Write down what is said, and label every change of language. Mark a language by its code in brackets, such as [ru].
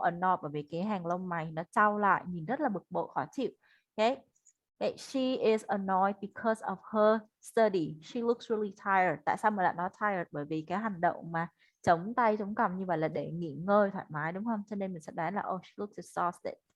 [vi] Annoyed bởi vì cái hàng lông mày nó cau lại, nhìn rất là bực bội khó chịu. [en] Okay. Okay, she is annoyed because of her study. She looks really tired. [vi] Tại sao mà lại nói tired? Bởi vì cái hành động mà chống tay chống cằm như vậy là để nghỉ ngơi thoải mái, đúng không? Cho nên mình sẽ đoán là [en] oh, she looks exhausted.